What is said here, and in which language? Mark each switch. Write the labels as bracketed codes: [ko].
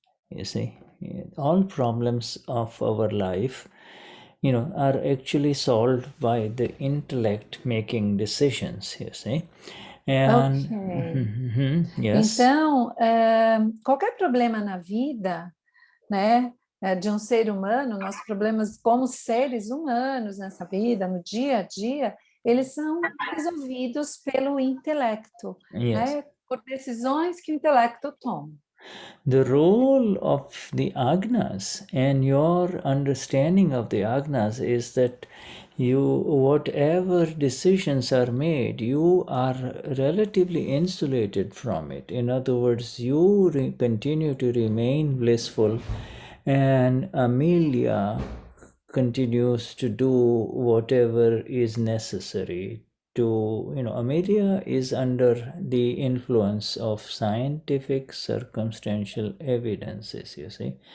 [en] You see, all problems of our life, are actually solved by the intellect making decisions, you see. And, yes. [pt] Então, qualquer problema na vida, né, de um ser humano, nossos problemas como seres humanos nessa vida, no dia a dia, eles são resolvidos pelo intelecto, né, por decisões que o intelecto toma. [en] The role of the agnas and your understanding of the agnas is that whatever decisions are made, you are relatively insulated from it. In other words, you continue to remain blissful, and Amelia continues to do whatever is necessary to, Amelia is under the influence of scientific circumstantial evidences, you see.